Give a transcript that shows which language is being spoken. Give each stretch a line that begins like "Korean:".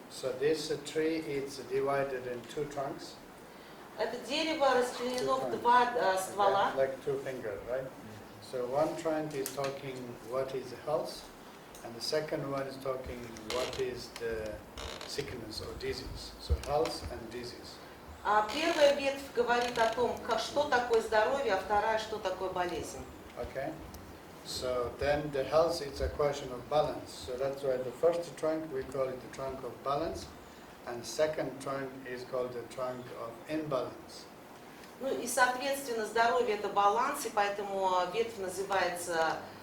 English: So this tree is divided in two trunks.
Russian: Это дерево разделено в два ствола.
English: Like two fingers, right? So one trunk is talking what is health, and the second one is talking what is the sickness or disease. So health and disease.
Russian: Первая ветвь говорит о том, что такое здоровье, а вторая, что такое болезнь.
English: Okay? So then the health is a question of balance. So that's why the first trunk, we call it the trunk of balance, and second trunk is called the trunk of imbalance.
Russian: Ну и, соответственно, здоровье – это баланс, и поэтому ветвь называется